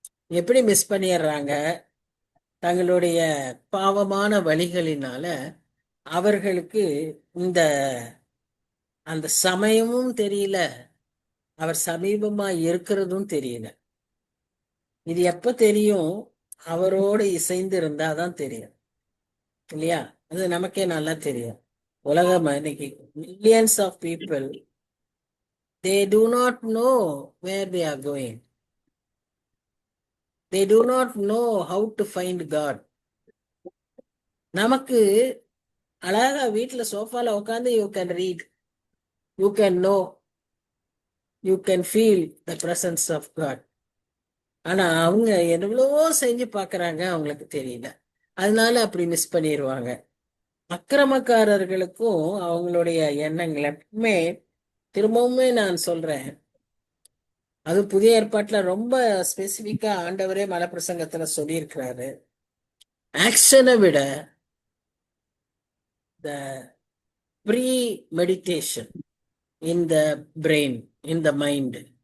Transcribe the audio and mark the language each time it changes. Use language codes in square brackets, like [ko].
[ta] எப்படி மிஸ் பண்ணிடுறாங்க, தங்களுடைய பாவமான வழிகளினால அவர்களுக்கு அந்த சமயமும் தெரியல, அவர் சமீபமா இருக்கிறதும் தெரியல. இது எப்ப தெரியும், அவரோடு இசைந்து இருந்தாதான் தெரியும் இல்லையா? அது நமக்கே நல்லா தெரியும். உலகம் இன்னைக்கு [en] Millions of people, they do not know where they are going. They do not know how to find God. [ta] நமக்கு அழகா வீட்டுல சோஃபால உட்காந்து [en] you can read, you can know, you can feel the presence of God. [ta] ஆனா அவங்க எவ்வளவோ செஞ்சு பாக்குறாங்க, அவங்களுக்கு தெரியல, அதனால அப்படி மிஸ் பண்ணிடுவாங்க. அக்கிரமக்காரர்களுக்கும் அவங்களுடைய எண்ணங்கள் எப்பவுமே, திரும்பவுமே நான் சொல்றேன், அது புதிய ஏற்பாட்டுல ரொம்ப ஸ்பெசிபிக்கா ஆண்டவரே மலப்பிரசங்கத்துல சொல்லியிருக்கிறாரு, ஆக்ஷனை விட [en] The pre meditation in the brain, in the mind.